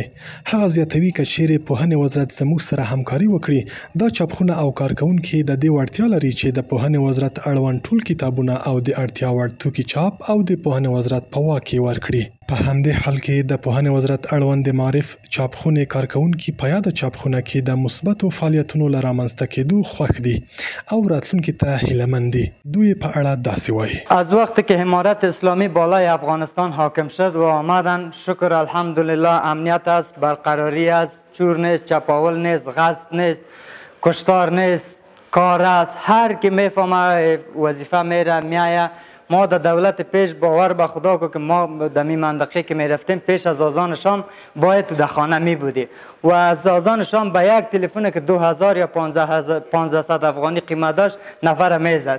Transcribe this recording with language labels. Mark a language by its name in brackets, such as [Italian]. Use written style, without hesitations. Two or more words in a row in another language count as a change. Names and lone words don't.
[Pashto] هغه زیاتوي که چیرې پوهنې وزارت زموږ سره همکاري وکړي دا چاپخونه او کارکوونکي د دې وړتیا لري چې د پوهنې وزارت اړوند ټول کتابونه او د اړتیا وړ توکي چاپ او د پوهنې وزارت په واک کې ورکړي. په همدې حال کې د پوهنې وزارت اړوند د معارف چاپخونې کارکوونکي په یاده چاپخونه کې د مثبتو فعالیتونو له رامنځته کېدو خوښ دي او راتلونکي ته هیله‌مند دي. دوی په اړه داسې وایي: [Persian] از وقتی که امارت اسلامی بالای افغانستان حاکم شد و آمدن شکر الحمدلله امنیت است، برقراری است، چور نیست، چپاول نیست، غصب نیست، کشتار نیست، کار است. هر کی میفهمه وظیفه میره میایه. ما در دولت پیش باور به خدا که ما در می منطقه که می رفتیم پیش از آذان شام باید تو در خانه می بودی و از آذان شام به یک تلفن که 2000 یا 1500 افغانی قیمت داشت نفر می زد.